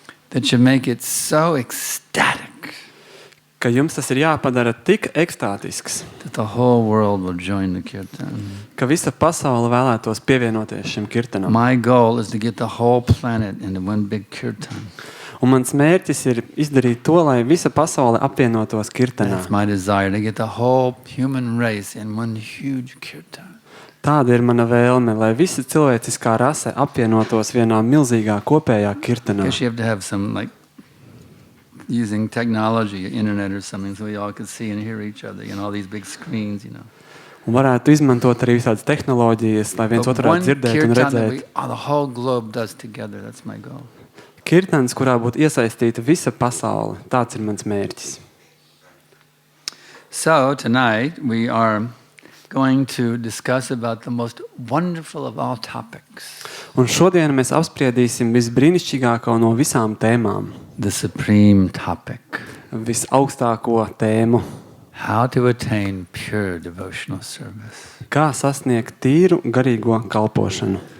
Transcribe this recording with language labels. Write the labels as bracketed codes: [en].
[en] that you make it so ecstatic [lv] ka jums tas ir jāpadara tik ekstātisks, [en] that the whole world will join the kirtan. [lv] ka visa pasaule vēlētos pievienoties šim kirtanam. [en] My goal is to get the whole planet into one big kirtan. [lv] Un mans mērķis ir izdarīt to, lai visa pasaule apvienotos kirtanā. [en] That's my desire, to get the whole human race in one huge kirtan. [lv] Tāda ir mana vēlme, lai visa cilvēciskā rase apvienotos vienā milzīgā kopējā kirtanā. [en] I guess you have to have some, like, using technology, internet or something, so we all can see and hear each other, all these big screens, [lv] Un varētu izmantot arī visādas tehnoloģijas, lai viens otru varētu dzirdēt un redzēt. [en] The whole globe does together, that's my goal. [lv] Kirtans, kurā būtu iesaistīta visa pasaule. Tāds ir mans mērķis. [en] So tonight we are going to discuss about the most wonderful of all topics. [lv] Un šodien mēs apspriedīsim visbrīnišķīgāko no visām tēmām. [en] The supreme topic. [lv] Visaugstāko tēmu. [en] How to attain pure devotional service. [lv] Kā sasniegt tīru garīgo kalpošanu.